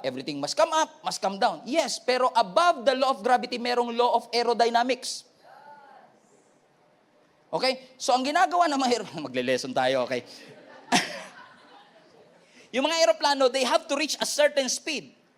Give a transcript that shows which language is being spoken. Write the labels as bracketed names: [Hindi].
[English] Everything must come up, must come down. Yes, pero above the law of gravity, merong law of aerodynamics. Okay? [Filipino] So ang ginagawa ng mga magle-lesson tayo, okay? Yung mga eroplano, [English] they have to reach a certain speed.